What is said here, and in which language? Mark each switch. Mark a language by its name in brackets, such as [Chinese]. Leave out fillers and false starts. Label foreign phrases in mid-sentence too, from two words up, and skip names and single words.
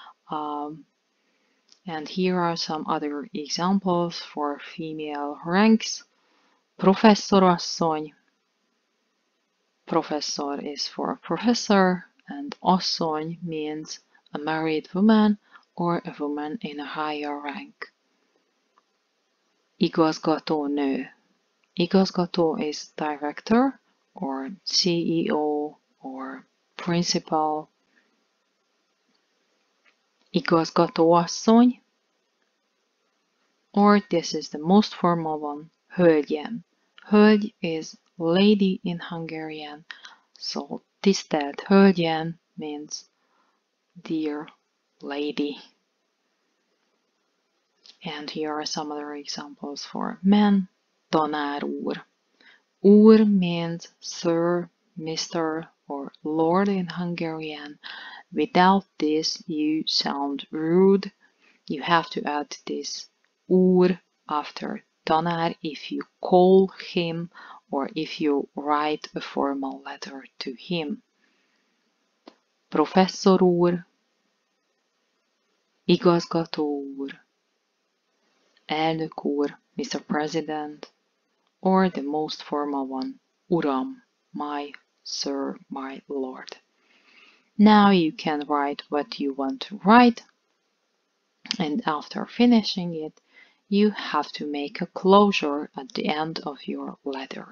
[English] And here are some other examples for female ranks. [Hungarian] Professzorasszony. [English] Professor is for professor, and asszony means a married woman or a woman in a higher rank. [Hungarian] Igazgatónő. [English] Igazgató is director or CEO or principal. Igazgatóasszony, or this is the most formal one, [Hungarian] hölgyem. [English] Hölgy is lady in Hungarian, so [Hungarian] tisztelt hölgyem [English] means dear lady. And here are some other examples for men. [Hungarian] Tanár úr. [English] Úr means sir, Mr. or Lord in Hungarian. Without this, you sound rude. You have to add this úr after tanár if you call him or if you write a formal letter to him. [Hungarian] Professzor úr. Igazgató úr. Elnök úr, [English] Mr. President, or the most formal one, Uram, my sir, my lord. Now you can write what you want to write, and after finishing it, you have to make a closure at the end of your letter.